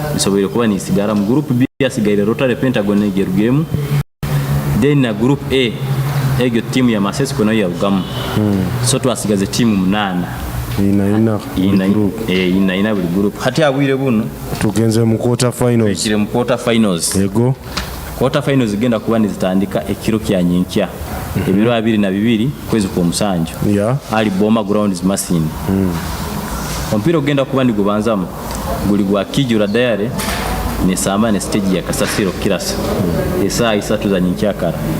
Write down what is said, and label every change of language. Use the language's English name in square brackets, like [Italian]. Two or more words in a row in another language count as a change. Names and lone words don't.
[Nyoro] isobere kuba nisigara mu [English] group B [Nyoro] yasigaire Rotary Pentagon egerugemu. Then na [English] group A [Nyoro] egyo team ya Masesi kono ya ugamu. So twasigaze team 8 ina buli group hati abwire buno tugenze mu [English] quarter finals [Nyoro] ekire mu [English] quarter finals [Nyoro] yego [English] quarter finals [Nyoro] genda kuba nizitandika ekiro kya nyinkya ebiro 22 kwezi kwa musanju ali Boma Grounds Masindi. Ompiro genda kuba ndi gubanzamu guli gwa Kijura Diary ne samba ne stage ya Kasasiro Kirasa saa 3 za nyinkya kara.